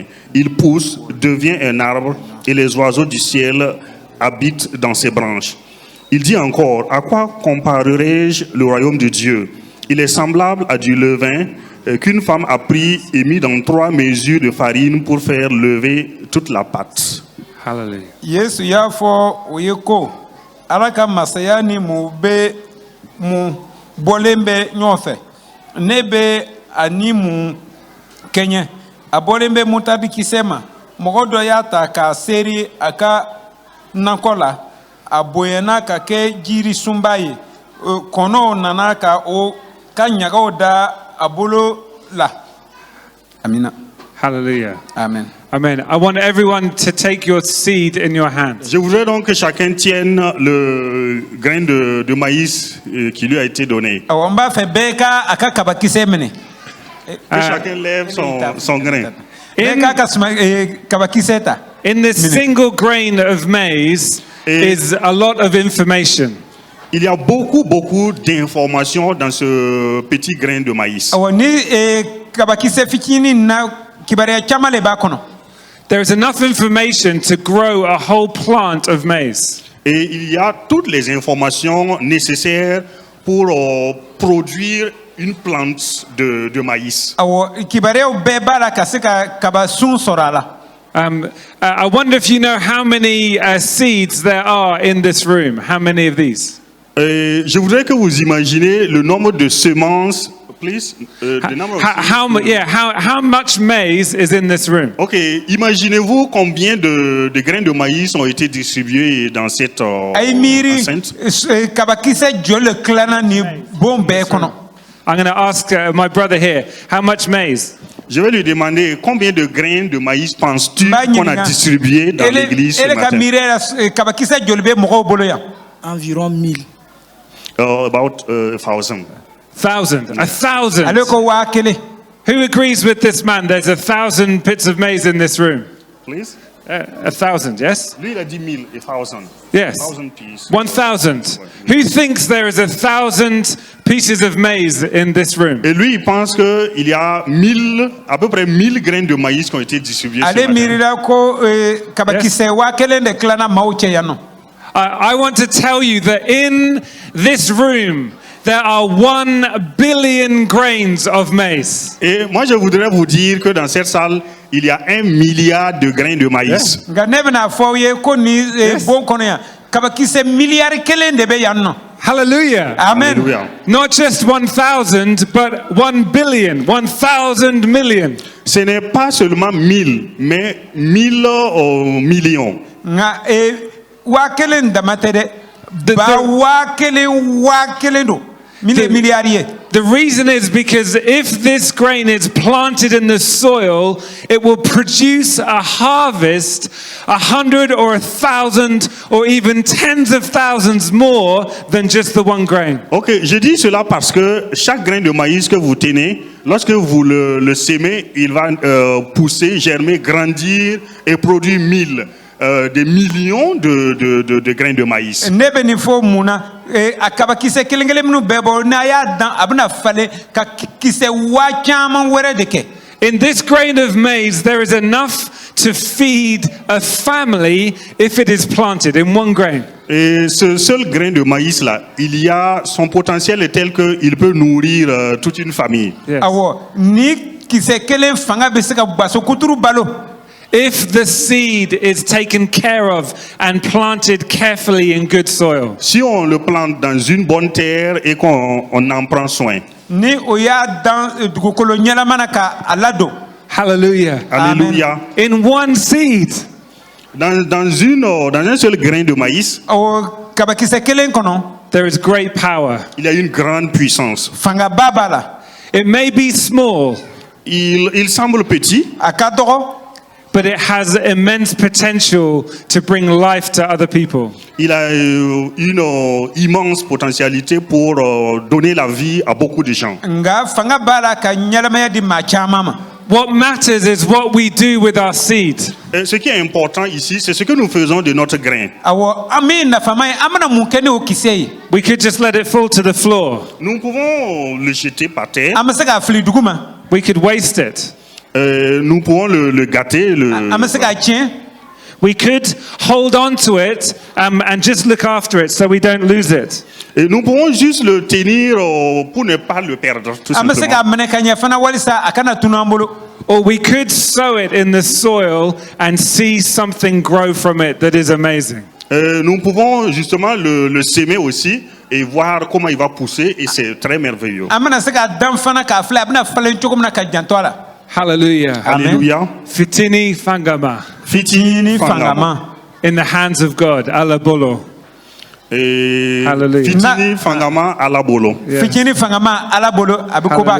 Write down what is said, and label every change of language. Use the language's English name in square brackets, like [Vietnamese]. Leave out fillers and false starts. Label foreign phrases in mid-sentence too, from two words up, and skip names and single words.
[French] Il pousse, devient un arbre et les oiseaux du ciel habitent dans ses branches. Il dit encore, à quoi comparerai-je le royaume de Dieu? Il est semblable à du levain qu'une femme a pris et mis dans 3 mesures de farine pour faire lever toute la pâte. Hallelujah. [Bambara] yesu y'a fɔ o ye ko ala ka masaya ni mun bɔlen bɛ ɲɔgɔn fɛ ne bɛ ani mun kɛɲɛ a bɔlen bɛ mutadikisɛ ma mɔgɔ dɔ y'a ta k'a seri a ka nakɔ la a bonyana ka kɛ jiri sunba ye kɔnɔw nana ka o ka ɲagaw da a bolo la amina Hallelujah. amen. Amen. [English] I want everyone to take your seed in your hands. [French] Je voudrais donc que chacun tienne le grain de maïs qui lui a été donné. [Bambara] awɔ n b'a fɛ bɛɛ ka a ka kabakisɛ minɛ. [French] Que chacun lève son grain. [Bambara] bɛɛ k'a ka kabakisɛ ta. [English] In this single grain of maize is a lot of information. [French] Il y a beaucoup d'informations dans ce petit grain de maïs. [Bambara] awɔ ni kabakisɛ fitinin na kibaruya caman le b'a kɔnɔ. [English] There is enough information to grow a whole plant of maize. [French] Et il y a toutes les informations nécessaires pour produire une plante de maïs. [Bambara] awɔ kibaruyaw bɛɛ b'a la ka se ka kaba sun sɔrɔ a la. [English] I wonder if you know how many seeds there are in this room. How many of these? [French] Je voudrais que vous imaginez le nombre de semences. [English] Please, the number of How much maize is in this room? [French] Ok, imaginez-vous combien de grains de maïs ont été distribués dans cette [Bambara] ayi miiri [French] enceinte. [Bambara] kabakisɛ joli le tilana ni bon bɛɛ kɔnɔ. [English] I'm going to ask my brother here, how much maize? [French] Je vais lui demander combien de grains de maïs penses-tu qu'on a distribué dans l'église ce [Bambara] ele ka [French] matin? [Bambara] miiri la kabakisɛ joli bɛ mɔgɔw bolo yan. [French] Environ 1000. [English] About 1,000. 1,000. [Bambara] ale ko 1000. [English] Who agrees with this man? There's 1,000 pits of maize in this room. Please? 1,000, yes? [French] Lui, il a dit 1000 et 1,000. [English] Yes. 1,000 pieces. 1,000. Who thinks there is 1,000 pieces of maize in this room? [French] Et lui, il pense qu'il y a à peu près 1000 grains de maïs qui ont été distribués ce [Bambara] ale [French] matin. [Bambara] miiri la ko kabakisɛ 1000 de tilana maaw cɛ yan nɔ. [English] I want to tell you that in this room, there are 1 billion grains of maize. [French] Et moi, je voudrais vous dire que dans cette salle, il y a 1 milliard de grains de maïs. [Bambara] nka ne bɛna fɔ aw ye ko ni bon kɔnɔ yan kabakisɛ miliyari 1 de bɛ yan nɔ. Hallelujah. amen. [French] Alléluia. [English] Not just 1,000, but 1 billion, 1,000 million. [French] Ce n'est pas seulement 1000, mais 1000 millions. [Bambara] nka 1000 dama tɛ dɛ. ba 1000 don. miliyari ye. [English] The reason is because if this grain is planted in the soil, it will produce a harvest 100 or 1,000 or even tens of thousands more than just the one grain. [French] Ok, je dis cela parce que chaque grain de maïs que vous tenez, lorsque vous le semez, il va pousser, germer, grandir et produire des millions de grains de maïs. [Bambara] ne bɛ nin fɔ mun na a kabakisɛ kelen minnu bɛɛ bɔ n'a y'a dan a bɛna falen ka kisɛ 1000 caman wɛrɛ de kɛ. [English] In this grain of maize, there is enough to feed a family if it is planted in one grain. [French] Et ce seul grain de maïs là, son potentiel est tel qu'il peut nourrir toute une famille. [English] Yes. [Bambara] awɔ ni kisɛ kelen fanga bɛ se ka baso kuturu balo. [English] If the seed is taken care of and planted carefully in good soil. [French] Si on le plante dans une bonne terre et qu'on en prend soin. [Bambara] ni o y'a dan dugukolo ɲɛnama na ka a ladon. Hallelujah. [French] Alléluia. [English] In one seed. [French] Dans un seul grain de maïs, [Bambara] awɔ kabakisɛ kelen kɔnɔ [English] There is great power. [French] il y a une grande puissance. [Bambara] fangaba b'a la. [English] It may be small, [French] Il semble petit, [Bambara] a ka dɔgɔ. [English] but it has immense potential to bring life to other people. [French] il a une immense potentialité pour donner la vie à beaucoup de gens. [Bambara] nga fanga b'a la ka ɲɛnamaya di maa caman ma. [English] What matters is what we do with our seed. [French] Et ce qui est important ici, c'est ce que nous faisons de notre grain. [Bambara] awɔ an min nafama ye an bɛna mun kɛ ni o kisɛ ye. [English] We could just let it fall to the floor. [French] Nous pouvons le jeter par terre, [Bambara] an bɛ se k'a fili dugu ma. [English] We could waste it. [French] nous pouvons le gâter, [Bambara] an bɛ se k'a tiɲɛ. [English] We could hold on to it and just look after it so we don't lose it. [French] Et nous pouvons juste le tenir pour ne pas le perdre, tout [Bambara] an bɛ se [French] simplement. [Bambara] k'a minɛ ka ɲɛ fana walisa a kana tunu an bolo. [English] Or we could sow it in the soil and see something grow from it that is amazing. [French] Nous pouvons justement le semer aussi et voir comment il va pousser et c'est très merveilleux. [Bambara] An bɛna se k'a dan fana k'a filɛ a bɛna falen cogo min na ka janto a la. Hallelujah. Amen. [French] Alléluia. [Bambara] Fitini Fangama. Fitini fangama. [English] In the hands of God. [Bambara] Alabolo. [French] Et [English] Hallelujah. [Bambara] Fitini Fangama Alabolo. [English] Yeah. [Bambara] Fitini fangama ala bolo a bɛ ko ba kɛ.